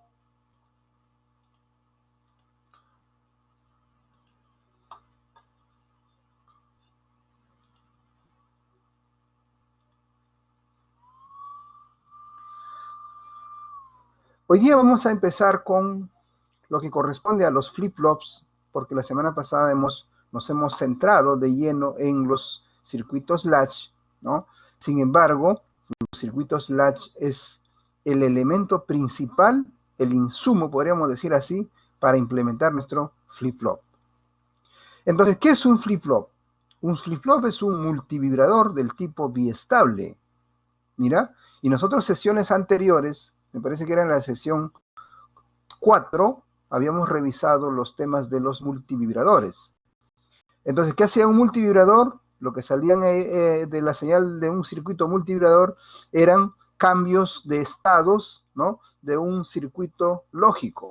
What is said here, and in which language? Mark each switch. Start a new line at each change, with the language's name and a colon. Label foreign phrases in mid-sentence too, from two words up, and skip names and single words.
Spanish: Hoy día vamos a empezar con lo que corresponde a los flip-flops, porque la semana pasada nos hemos centrado de lleno en los circuitos latch, ¿no? Sin embargo, los circuitos latch es el elemento principal, el insumo, podríamos decir así, para implementar nuestro flip-flop. Entonces, ¿qué es un flip-flop? Un flip-flop es un multivibrador del tipo biestable. Mira, y nosotros sesiones anteriores, me parece que era en la sesión 4, habíamos revisado los temas de los multivibradores. Entonces, ¿qué hacía un multivibrador? Lo que salían de la señal de un circuito multivibrador eran cambios de estados, ¿no?, de un circuito lógico.